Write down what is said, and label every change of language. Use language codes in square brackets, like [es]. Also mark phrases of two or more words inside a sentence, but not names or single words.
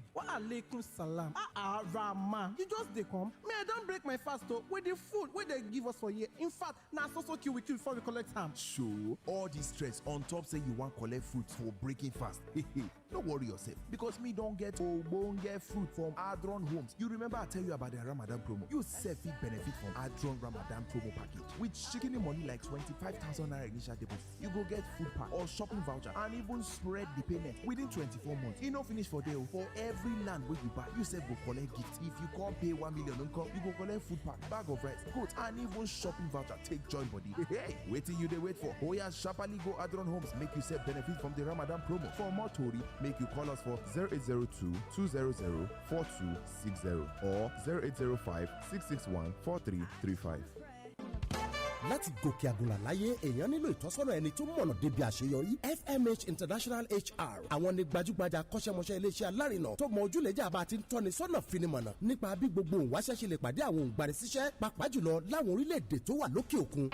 [ar] وعليكم السلام. [pcm] Rama, you just dey come. Me, I don't break my fast with the food where they give us for here. In fact, now so queue with you before we collect time. So, all this stress on top say you want collect food for breaking fast. No worry yourself, because me don't get ogbonge fruit from Adron Homes. You remember I tell you about the Ramadan promo? You sef fit benefit from Adron Ramadan promo package. With shikini money like 25,000 naira initial deposit, you go get food pack or shopping voucher and even spread the payment within 24 months. E no finish for there. For every land where you buy, you sef go collect gift. If you can't pay 1 million income, you go collect food pack, bag of rice, goat, and even shopping voucher. Take joy body. Hey, waiting you they wait for. Oya sharply go Adron Homes, make you sef benefit from the Ramadan promo. For more Tori, make you call us for 0802 200 4260 or 0805 661 4335. [yo] láti gòkè àgùnlà láyé èèyàn nílò ìtọ́sọ́nà ẹni tó mọ̀nà débi àṣeyọrí. FMH International HR àwọn ni gbajúgbajà akọ́ṣẹ́mọṣẹ́ iléeṣẹ́ alárinà tó mọ ojúlẹ̀jà bá ti ń tọ́ni sọ́nà finimọ̀nà nípa bí gbogbo òǹwáṣẹ́ ṣe lè pàdé àwọn òǹgbanisíṣẹ́ pàápàá jùlọ láwọn orílẹ̀-èdè tó wà lókè òkun.